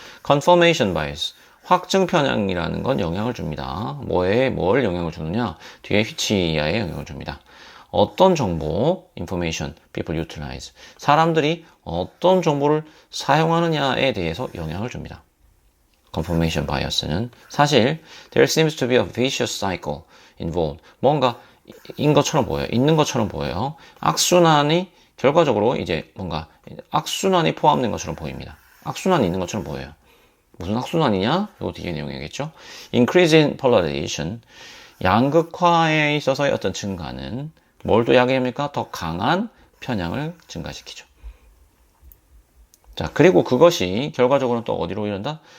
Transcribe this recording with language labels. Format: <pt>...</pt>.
<ko>confirmation bias, 확증 편향이라는 건 영향을 줍니다. 뭘 영향을 주느냐? 뒤에 which야에 영향을 줍니다. 어떤 정보, information,</ko> <en>people utilize,</en> <ko>사람들이 어떤 정보를 사용하느냐에 대해서 영향을 줍니다.</ko> <en>confirmation bias는 사실 there seems to be a vicious cycle involved,</en> <ko>뭔가 있는 것처럼 보여요. 악순환이 결과적으로 이제 뭔가 악순환이 포함된 것처럼 보입니다. 악순환이 있는 것처럼 보여요. 무슨 악순환이냐? 요 뒤에 내용이겠죠.</ko> <en>Increase in polarization,</en> <ko>양극화에 있어서의 어떤 증가는 뭘 또 야기합니까? 더 강한 편향을 증가시키죠. 자, 그리고 그것이 결과적으로는 또 어디로 이른다?</ko>